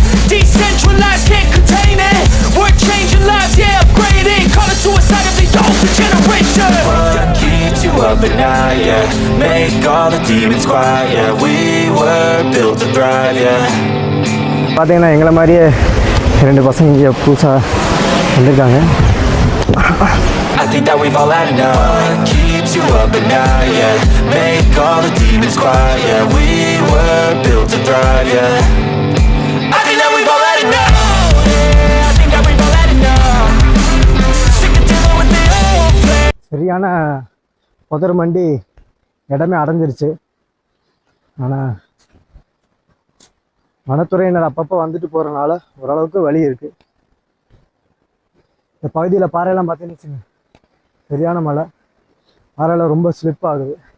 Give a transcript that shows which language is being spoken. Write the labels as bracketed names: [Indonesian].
[English] Decentralized, can't contain it. We're changing lives, yeah, upgrading. Call it suicide of the older generation. What keeps you up at night, yeah? Make all the demons quiet, yeah. We were built to thrive, yeah. [Tamil] பார்த்தீங்கன்னா எங்களை மாதிரியே 2 பசங்க இங்கே புதுசாக வந்திருக்காங்க. [English] I think that we've all had enough. What keeps you up at night, yeah? Make all the demons quiet, yeah. We were built to thrive, yeah. I think that we've all had enough. Yeah, I think that we've all had enough. Sick of dealing with the old plan. [Tamil] சரியான புதர் மண்டி இடமே அடைஞ்சிருச்சு. ஆனால் வனத்துறையினர் அப்பப்போ வந்துட்டு போகிறனால ஓரளவுக்கு வழி இருக்குது. இந்த பகுதியில் பாறையெல்லாம் பார்த்தீங்கன்னு வச்சுங்க, சரியான மழை, பாறையில் ரொம்ப ஸ்லிப் ஆகுது.